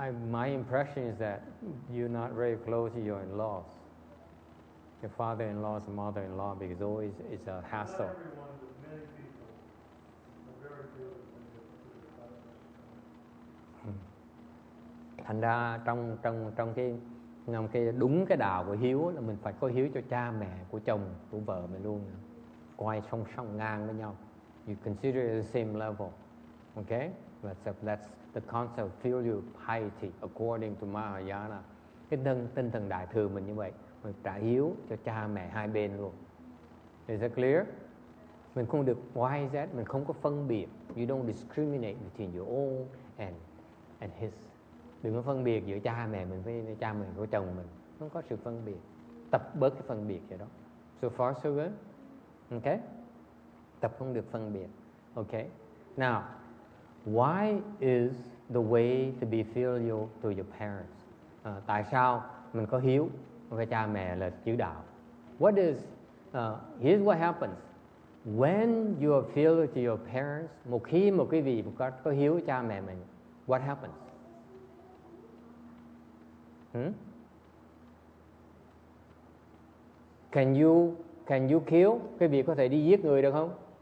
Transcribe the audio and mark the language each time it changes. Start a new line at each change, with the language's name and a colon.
English: My impression is that you're not very close to your in-laws, your father-in-laws and mother-in-law, because always it's a hassle. Not everyone, but many people are very filial to their spouses.
Vietnamese: Thành ra trong cái đúng cái đạo của hiếu là mình phải có hiếu cho cha mẹ của chồng của vợ mình luôn, quay song song ngang với nhau.
English: You consider it the same level. Okay, that's the concept of filial piety according to Mahayana.
Vietnamese: Cái tinh thần đại thừa mình như vậy, mình trả hiếu cho cha mẹ hai bên luôn.
English: Is that clear?
Vietnamese: Mình không được
English: why is that?
Vietnamese: Mình không có phân biệt.
English: You don't discriminate between your own and his.
Vietnamese: Đừng có phân biệt giữa cha mẹ mình với cha mình của chồng mình. Không có sự phân biệt. Tập bớt cái phân biệt vậy đó.
English: So far so good. Okay?
Vietnamese: Tập không được phân biệt.
English: Okay? Now, why is the way to be filial to your parents?
Vietnamese: Tại sao mình có hiếu với cha mẹ là chữ đạo?
English: What is here's what happens when you are filial to your parents.
Vietnamese: Một khi một quý vị có hiếu với cha mẹ mình,
English: what happens? Can you kill?
Vietnamese: Quý vị có thể đi giết người được không?